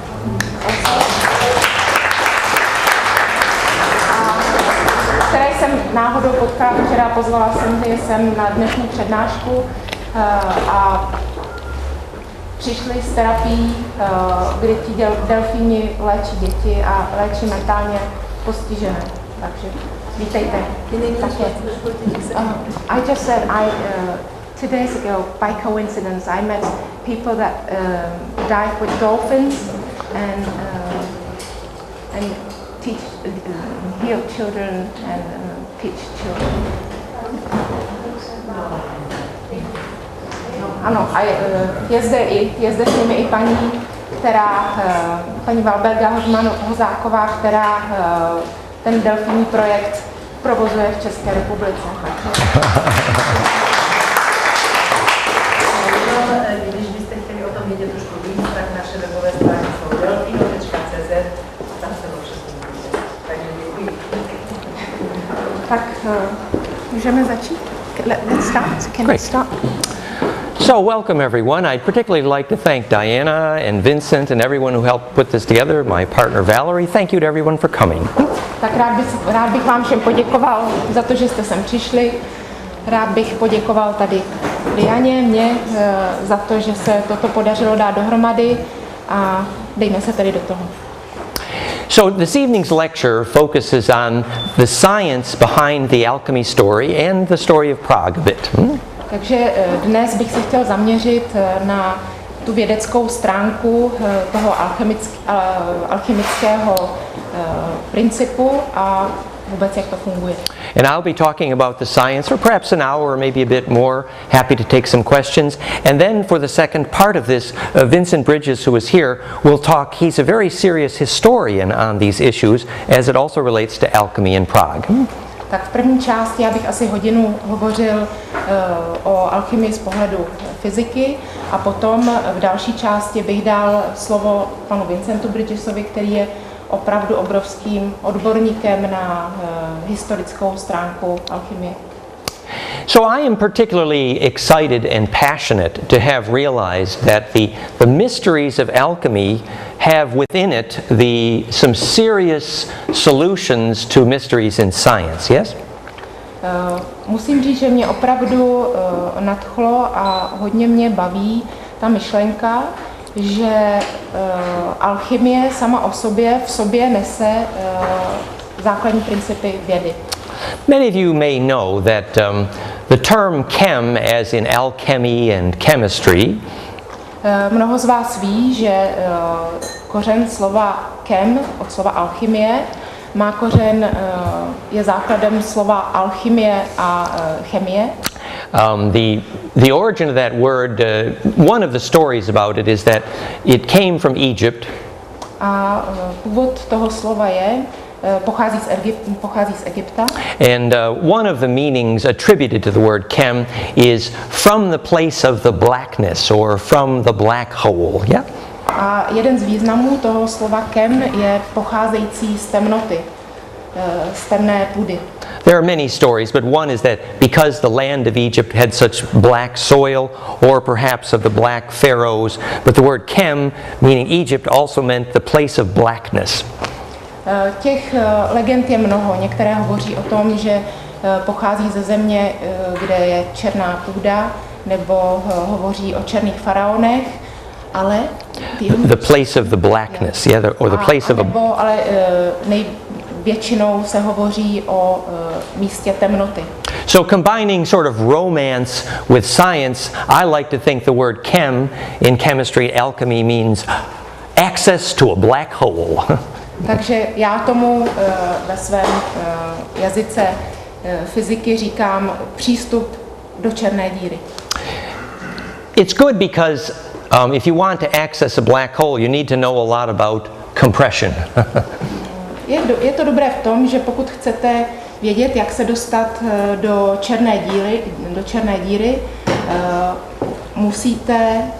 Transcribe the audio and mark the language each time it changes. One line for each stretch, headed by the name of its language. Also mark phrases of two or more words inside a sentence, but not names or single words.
Czech: Které jsem náhodou potkala včera, pozvala jsem je sem na dnešní přednášku a přišli s terapií, kdy ti delfíni léčí děti a léčí mentálně postižené. Takže vítejte.
English: I just said 2 days ago, by coincidence, I met people that dive with dolphins and teach, heal children and teach children.
Czech: Ano, a je zde s nimi i paní Valberga Hozáková, která ten delfínní projekt provozuje v České republice. Když byste chtěli o tom vědět trošku víc, tak naše webové stránky jsou delfino.cz, tam se to všechno můžete. Takže děkuji. Tak můžeme začít?
English: Let's start. Can we start? So welcome everyone. I'd particularly like to thank Diana and Vincent and everyone who helped put this together, my partner Valerie. Thank you to everyone for coming.
Czech: Tak rád bych vám všem poděkoval za to, že jste sem přišli. Rád bych poděkoval tady Dianě, za to, že se toto podařilo dát dohromady a dejme se tedy do toho.
English: So this evening's lecture focuses on the science behind the alchemy story and the story of Prague a bit.
Czech: Takže dnes bych se chtěl zaměřit na tu vědeckou stránku toho alchymického principu a vůbec jak to funguje.
English: And I'll be talking about the science for perhaps an hour or maybe a bit more. Happy to take some questions. And then for the second part of this, Vincent Bridges, who is here, will talk. He's a very serious historian on these issues as it also relates to alchemy in Prague.
Czech: Tak v první části já bych asi hodinu hovořil o alchymii z pohledu fyziky a potom v další části bych dal slovo panu Vincentu Bridgesovi, který je opravdu obrovským odborníkem na historickou stránku alchymie.
English: So I am particularly excited and passionate to have realized that the mysteries of alchemy have within it some serious solutions to mysteries in science, yes?
Czech: Musím říct, že mě opravdu nadchlo a hodně mě baví ta myšlenka, že alchymie sama o sobě v sobě nese základní principy vědy.
English: Many of you may know that the term chem, as in alchemy and chemistry,
Czech: mnoho z vás ví, že kořen slova chem od slova alchymie má kořen, je základem slova alchymie a chemie.
English: The origin of that word, one of the stories about it is that it came from Egypt.
Czech: A původ toho slova pochází z Egypta.
English: And one of the meanings attributed to the word chem is from the place of the blackness or from the black hole. Yeah?
Czech: A jeden z významů toho slova chem je pocházející z temnoty, z temné půdy.
English: There are many stories, but one is that because the land of Egypt had such black soil, or perhaps of the black pharaohs, but the word chem, meaning Egypt, also meant the place of blackness.
Czech: Těch legend je mnoho. Některé hovoří o tom, že pochází ze země, kde je černá půda, nebo hovoří o černých faraonech, ale
English: the place of the blackness, yeah, or the place of a...
Czech: ale většinou se hovoří o místě temnoty.
English: So combining sort of romance with science, I like to think the word chem in chemistry, alchemy means access to a black hole.
Czech: Takže já tomu ve svém jazyce fyziky říkám přístup do černé díry.
English: It's good because if you want to access a black hole, you need to know a lot about compression.
Czech: Je to dobré v tom, že pokud chcete vědět, jak se dostat do černé díry, musíte